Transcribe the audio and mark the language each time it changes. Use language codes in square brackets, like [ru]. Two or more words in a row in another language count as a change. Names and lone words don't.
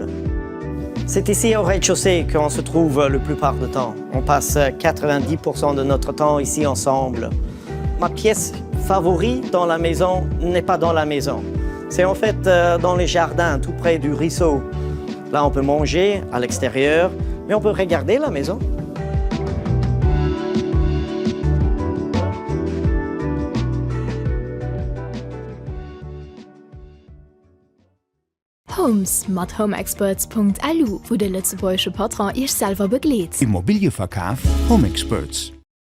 [fr] C'est ici au rez-de-chaussée qu'on se trouve la plupart du temps. On passe 90% de notre temps ici ensemble. Ma pièce favorite dans la maison n'est pas dans la maison. C'est en fait dans les jardins, tout près du ruisseau. Là, on peut manger à l'extérieur, mais on peut regarder la maison. [lb] Homes mat homeexperts.lu, wo de letzte Patron ich selber begleet. Immobilieverkauf Home Experts.